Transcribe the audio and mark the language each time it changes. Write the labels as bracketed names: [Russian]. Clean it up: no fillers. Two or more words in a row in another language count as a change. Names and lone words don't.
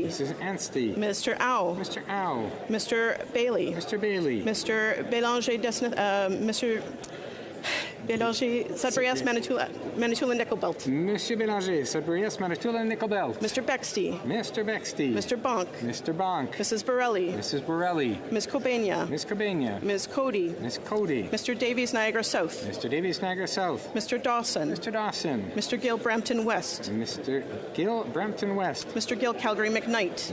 [English] Mrs. Anstey. Mr. Au. Mr. Au. Mr. Bailey. Mr. Bailey. Mr. Bélanger, Mr. Bélanger, Sudbury-S, Manitoulin, Nickelbelt. Monsieur Bélanger, Sudbury-S, Manitoulin, Nickelbelt. Mr. Bexty. Mr. Bexty. Mr. Bonk. Mr. Bonk. Mrs. Borelli. Mrs. Borelli. Ms. Cobania. Miss Cobania. Ms. Cody. Miss Cody. Mr. Davies, Niagara South. Mr. Davies, Niagara South. Mr. Dawson. Mr. Dawson. Mr. Gill, Brampton West. Mr. Gill, Brampton West. Mr. Gill, Calgary McKnight.